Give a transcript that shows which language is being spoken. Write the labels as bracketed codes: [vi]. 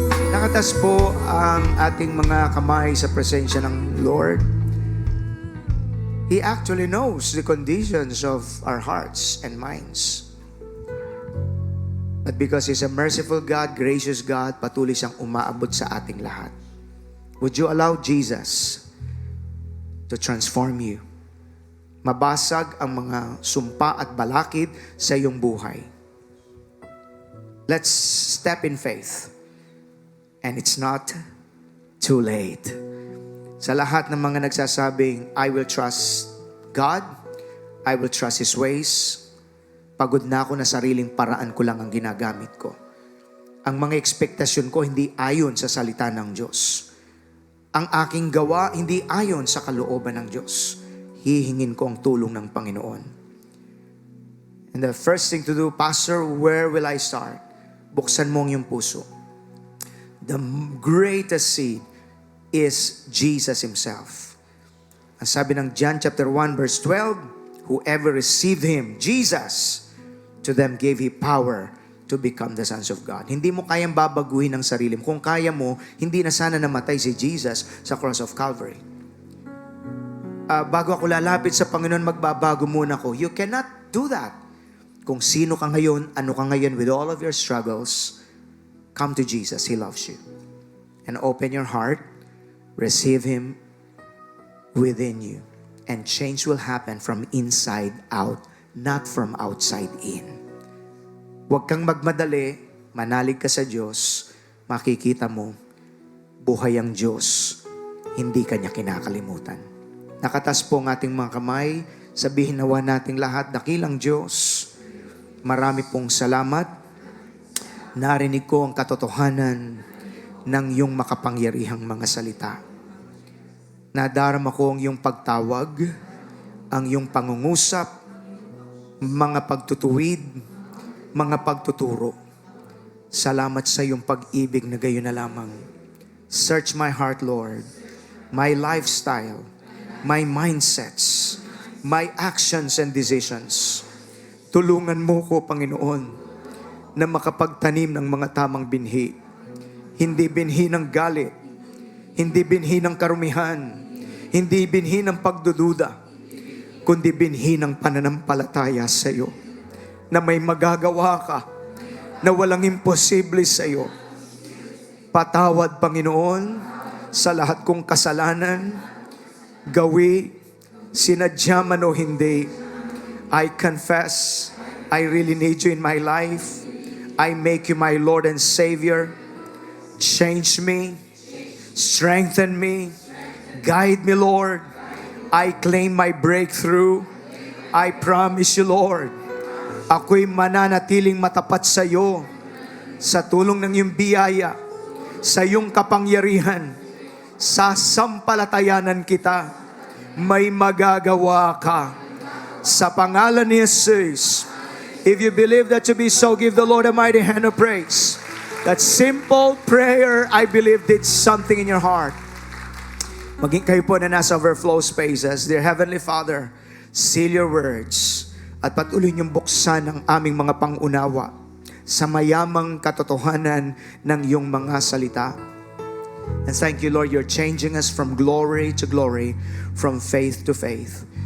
[tl] Nakatas po ang ating mga kamay sa presensya ng Lord. [en] He actually knows the conditions of our hearts and minds. But because He's a merciful God, gracious God, [tl] patuloy siyang umaabot sa ating lahat. [en] Would you allow Jesus to transform you? [tl] Mabasag ang mga sumpa at balakid sa iyong buhay. [en] Let's step in faith. And it's not too late. [tl] Sa lahat ng mga nagsasabing, [en] I will trust God, I will trust His ways, [tl] pagod na ako na sariling paraan ko lang ang ginagamit ko. Ang mga ekspektasyon ko hindi ayon sa salita ng Diyos. Ang aking gawa hindi ayon sa kalooban ng Diyos. Hihingin ko ang tulong ng Panginoon. [en] And the first thing to do, Pastor, where will I start? [tl] Buksan mo ang iyong puso. [en] The greatest seed is Jesus Himself. [tl] Ang sabi ng [en] John chapter 1 verse 12, whoever received Him, Jesus, to them gave He power to become the sons of God. [tl] Hindi mo kayang babaguhin ang sarili mo. Kung kaya mo, hindi na sana namatay si Jesus sa cross of Calvary. Bago ako lalapit sa Panginoon, magbabago muna ako. [en] You cannot do that. [tl] Kung sino ka ngayon, ano ka ngayon [en] with all of your struggles, come to Jesus. He loves you. And open your heart, receive Him within you. And change will happen from inside out, not from outside in. [tl] Huwag kang magmadali, manalig ka sa Diyos, makikita mo, buhay ang Diyos, hindi ka niya kinakalimutan. Nakatas po ang ating mga kamay, sabihin nawa nating lahat, dakilang Diyos, marami pong salamat. Narinig ko ang katotohanan ng iyong makapangyarihang mga salita. Nadarama ko ang iyong pagtawag, ang iyong pangungusap, mga pagtutuwid, mga pagtuturo. Salamat sa iyong pag-ibig na gayon na lamang. [en] Search my heart, Lord, my lifestyle, my mindsets, my actions and decisions. [tl] Tulungan mo ko, Panginoon, na makapagtanim ng mga tamang binhi. Hindi binhi ng galit, hindi binhi ng karumihan, hindi binhi ng pagdududa, kundi binhi ng pananampalataya sa iyo, na may magagawa ka, na walang imposible sa iyo. Patawad, Panginoon, sa lahat kong kasalanan, gawi, sinadya man o hindi. [en] I confess, I really need you in my life. I make you my Lord and Savior. Change me, strengthen me, guide me, Lord. I claim my breakthrough. I promise you, Lord, [tl] ako'y mananatiling matapat sa iyo sa tulong ng iyong biyaya, sa iyong kapangyarihan. Sasampalatayanan kita, may magagawa ka. Sa pangalan ni Jesus. [en] If you believe that to be so, give the Lord a mighty hand of praise. That simple prayer, I believe, did something in your heart. [tl] Maging kayo po na nasa overflow spaces. [en] Dear Heavenly Father, seal your words [tl] at patuloy niyong buksan ang aming mga pangunawa sa mayamang katotohanan ng iyong mga salita. [en] And thank you, Lord, you're changing us from glory to glory, from faith to faith.